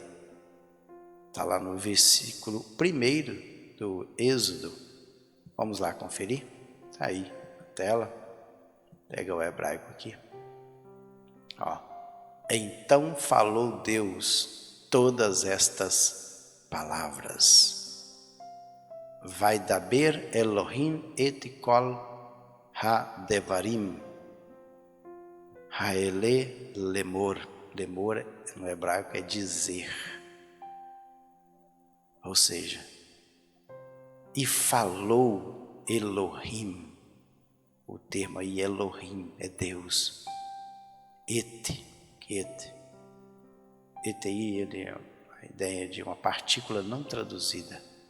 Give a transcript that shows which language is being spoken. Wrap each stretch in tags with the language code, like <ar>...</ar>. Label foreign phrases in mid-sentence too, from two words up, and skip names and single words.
<pt>Está lá no versículo 1 do Êxodo. Vamos lá conferir? Está aí na tela. Pega o hebraico aqui. Ó. Então falou Deus todas estas palavras.</pt> <he>וידבר אלוהים את כל הדברים האלה לאמר.</he> <pt>Lemor no hebraico é dizer. Ou seja, e falou Elohim. O termo aí Elohim é Deus. Et aí ele é a ideia de uma partícula não traduzida.</pt>